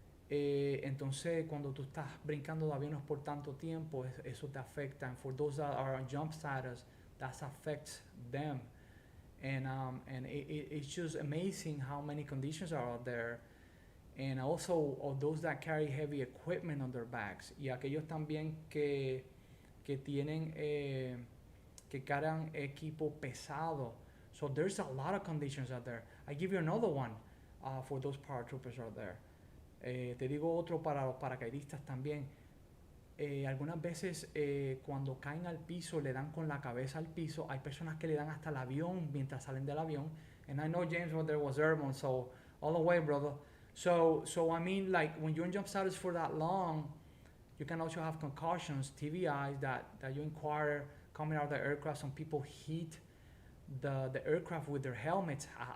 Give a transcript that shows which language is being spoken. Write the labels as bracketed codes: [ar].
[es] Entonces cuando tú estás brincando de aviones por tanto tiempo, eso te afecta. [en] And for those that are on jump status, that affects them. And it's just amazing how many conditions are out there. And also of those that carry heavy equipment on their backs. [es] Y aquellos también que tienen, que cargan equipo pesado. [en] So there's a lot of conditions out there. I give you another one for those paratroopers out there. [es] Te digo otro para los paracaidistas también. Algunas veces cuando caen al piso, le dan con la cabeza al piso. Hay personas que le dan hasta el avión mientras salen del avión. [en] And I know James there was airborne, so all the way, brother. So I mean, like when you're in jump status for that long, you can also have concussions, TBIs that you inquire coming out of the aircraft. Some people hit the aircraft with their helmets.